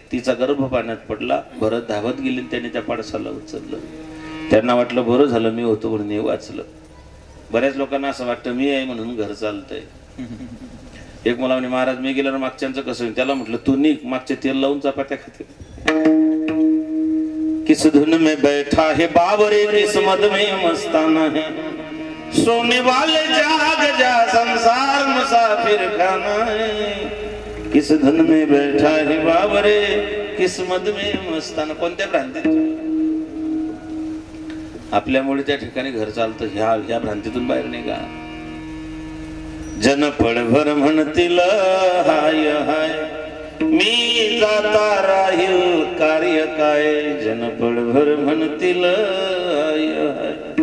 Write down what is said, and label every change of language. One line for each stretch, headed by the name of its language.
Marathi: तिचा गर्भ पाण्यात पडला. भरत धावत गेली, त्यांनी त्या पाडसाला उचललं. त्यांना वाटलं बरं झालं मी होतो म्हणून हे वाचलं. बऱ्याच लोकांना असं वाटतं मी आहे म्हणून घर चालतंय. एक मला म्हणे महाराज मी गेल्यावर मागच्यांचं कसं होईल. त्याला म्हटलं तू निघ, मागचे तेल लावून चपात्या खाते.
Hindi: किस धुन में बैठा है बाबरे, किस मद में मस्ताना है. सोने वाले जाग जा, संसार मुसाफिर खाना है. किस धुन में बैठा है बाबरे, किस मद में मस्ताना.
Marathi: कोणत्या भ्रांतीत? आपल्यामुळे त्या ठिकाणी घर चालतं. ह्या भ्रांतीतून बाहेर निघा. जन पळभर म्हणतील हाय हाय, मी जाता राहील कार्य काय. जन पळभर म्हणतील हाय हाय.